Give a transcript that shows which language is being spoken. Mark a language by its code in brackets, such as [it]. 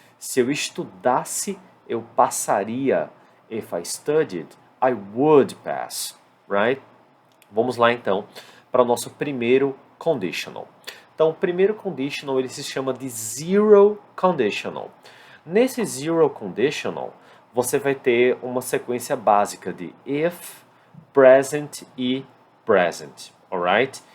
[pt] Se eu estudasse, eu passaria. [en] If I studied, I would pass, right? [pt] Vamos lá então para o nosso primeiro conditional. Então, o primeiro conditional ele se chama de zero conditional. Nesse zero conditional, você vai ter uma sequência básica de if, present e present, alright?